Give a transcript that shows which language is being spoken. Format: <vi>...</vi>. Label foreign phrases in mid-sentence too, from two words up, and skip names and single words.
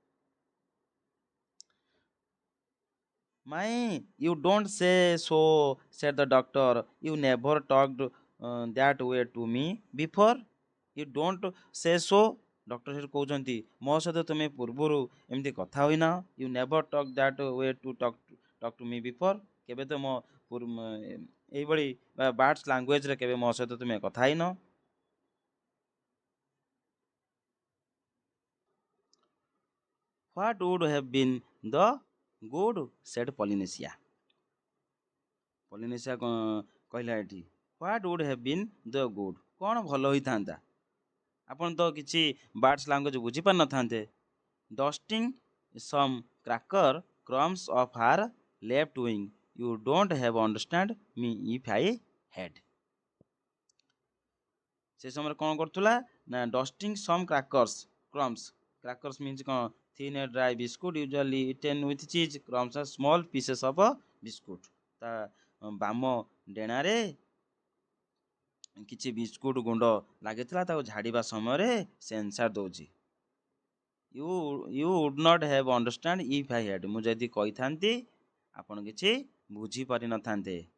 <en>My, you don't say so, said the Doctor, you never talked that way to me before. you don't say so,</en> <or>ଡକ୍ଟର ସେଠି କହୁଛନ୍ତି ମୋ ସହିତ ତୁମେ ପୂର୍ବରୁ ଏମିତି କଥା ହୋଇନା।</or> <en>you never talk that way to talk to me before,</en> <or>କେବେ ତ ମୋ ଏଇଭଳି ବାର୍ଡସ୍ ଲାଙ୍ଗୁଏଜ୍ରେ କେବେ ମୋ ସହିତ ତୁମେ କଥା ହେଇନ।</or> <en>What would have been the good, said Polynesia. Polynesia</en> <or>କହିଲା ଏଠି</or> <en>What would have been the good,</en> <or>କ'ଣ ଭଲ ହୋଇଥାନ୍ତା? ଆପଣ ତ କିଛି</or> <en>birds language</en> <or>ବୁଝିପାରିନଥାନ୍ତେ।</or> <en>Dusting some cracker crumbs off her left wing, you don't have understand me if I had.</en> <or>ସେ ସମୟରେ କ'ଣ କରୁଥିଲା ନା</or> <en>dusting some crackers, crumbs, crackers means</en> <or>କ'ଣ?</or> <en>thin and dry biscuit usually eaten with cheese. Crumbs are small pieces of a biscuit.</en> <or>ତା ବାମ ଡେଣାରେ କିଛି ବିସ୍କୁଟ ଗୁଣ୍ଡ ଲାଗିଥିଲା, ତାକୁ ଝାଡ଼ିବା ସମୟରେ ସେ ଆନ୍ସର ଦେଉଛି</or> <en>you would not have understand if I had,</en> <or>ମୁଁ ଯଦି କହିଥାନ୍ତି ଆପଣ କିଛି ବୁଝିପାରିନଥାନ୍ତେ।</or>